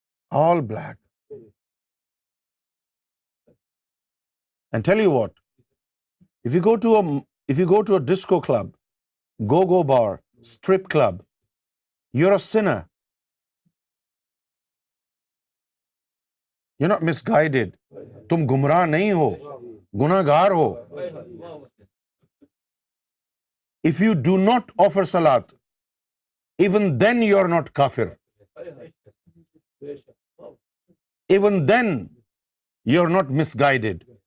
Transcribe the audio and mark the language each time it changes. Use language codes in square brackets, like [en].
[en] All black. And tell you what, if you go to a disco club, go-go bar, strip club, you're a sinner. You're not misguided. [hi] तुम गुमराह नहीं हो, गुनाहगार हो. [en] If you do not offer salat, even then you're not kafir. Even then you're not misguided.